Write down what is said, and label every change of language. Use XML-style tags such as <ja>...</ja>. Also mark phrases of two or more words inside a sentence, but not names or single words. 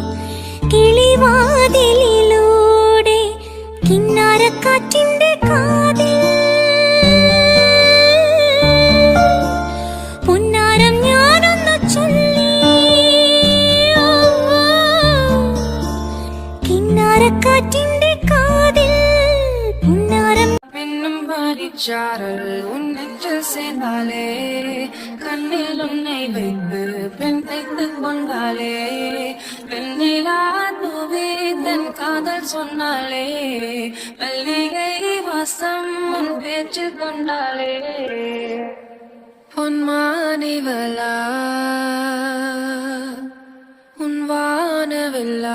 <ml>കിളിവാതിലിലൂടെ കിന്നാരക്കാറ്റിന്റെ കാതിൽ പൊന്നാരം ഞാനൊന്നു ചൊല്ലി കിന്നാരക്കാറ്റിന്റെ കാതിൽ പൊന്നാരം</ml> <ta>பின்னும் பாடிச்சாரல் உன்னிட்டு சேர்ந்தாலே கண்ணில் உன்னை வைத்து பெண் தைத்துக் கொண்டாலே பெண்ணிலா தூவி தன் காதல் சொன்னாலே மல்லிகை வாசம் உன் பேச்சு கொண்டாலே பொன்மானிவலா உன் வானவில்லா</ta>